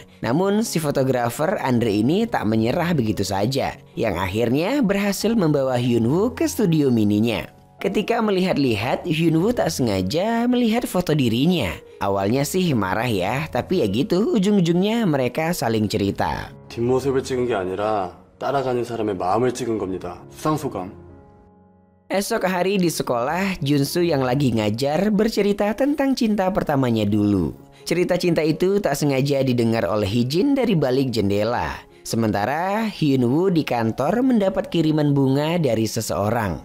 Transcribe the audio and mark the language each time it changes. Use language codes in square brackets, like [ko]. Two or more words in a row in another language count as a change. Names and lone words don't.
[id] Namun si fotografer Andre ini tak menyerah begitu saja. Yang akhirnya berhasil membawa Hyunwoo ke studio mininya. Ketika melihat-lihat, Hyunwoo tak sengaja melihat foto dirinya. Awalnya sih marah ya, tapi ya gitu ujung-ujungnya mereka saling cerita. [ko] 뒷모습을 찍은 게 아니라 따라가는 사람의 마음을 찍은 겁니다. 수상소감. [id] Esok hari di sekolah, Junsu yang lagi ngajar bercerita tentang cinta pertamanya dulu. Cerita cinta itu tak sengaja didengar oleh Hijin dari balik jendela. Sementara Hyunwoo di kantor mendapat kiriman bunga dari seseorang.